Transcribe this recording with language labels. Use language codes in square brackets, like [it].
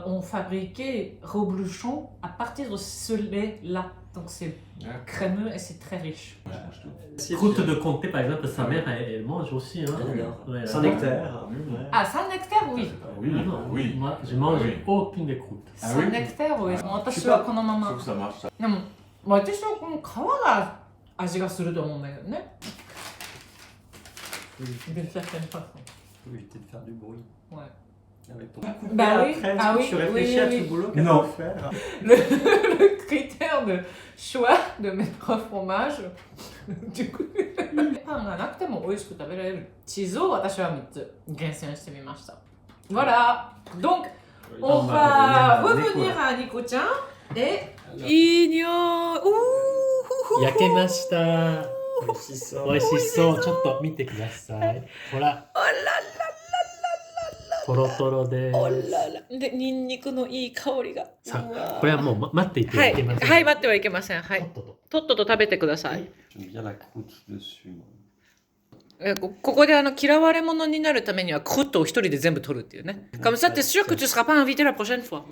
[fr] On fabriquait reblochon à partir de ce lait-là. Donc c'est crémeux et c'est très riche. Croûte de comté, par exemple, sa mère, elle mange aussi. Hein. Ouais, Saint-Nectaire. Ah, Saint-Nectaire, oui. Oui, oui. Moi, je mange aucune des croûtes. Saint-Nectaire, oui. [ja] 私はこのまま。でも、私はこの皮が味がすると思うんだけどね。 [fr] D'une certaine façon. Faut éviter de faire du bruit. Ouais. Avec ton Bah oui, après, ah oui, tu réfléchis à tout le boulot qu'elle Non. va faire. Le critère de choix de mettre un fromage, du coup, [ja] パンがなくても美味しく食べられるチーズを私は3つ厳選してみました。 [fr] Voilà. Donc, on va revenir à Nico-chan et Igno. [ja] 焼けました。美味しそう。ちょっと見てください。ほら。トロトロでで、ニンニクのいい香りが。さあ、これはもう待っていてはいけません。はい、待ってはいけません。はい。とっとと食べてください。 [fr] J'aime bien la croûte dessus. [ja] ここで嫌われ者になるためにはクッとを一人で全部取るっていうね。 [fr] Comme ça, t'es sûr que tu seras pas invité la prochaine fois.